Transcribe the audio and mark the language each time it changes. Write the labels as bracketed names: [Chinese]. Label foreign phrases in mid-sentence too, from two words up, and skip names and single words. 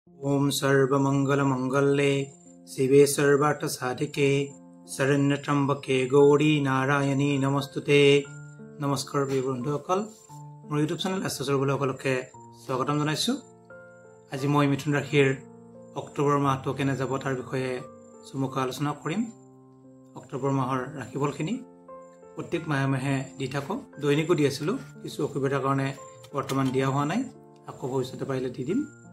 [Sanskrit] ओम सर्वमंगलमंगल्ये शिवे सर्वार्थसाधिके शरण्यत्र्यंबके गौरी नारायणी नमस्तुते। [Assamese] নমস্কাৰ প্ৰিয় বন্ধুসকল, মোৰ ইউটিউব চেনেল সকলকে স্বাগতম জনাইছো। আজি মই মিথুন ৰাশিৰ অক্টোবৰ মাহটো কেনে যাব তাৰ বিষয়ে চমুকৈ আলোচনা কৰিম। অক্টোবৰ মাহৰ ৰাশিফলখিনি প্ৰত্যেক মাহে মাহে দি থাকো, দৈনিকো দি আছিলো, কিছু অসুবিধাৰ কাৰণে বৰ্তমান দিয়া হোৱা নাই, আকৌ ভৱিষ্যতে পাৰিলে দি দিম।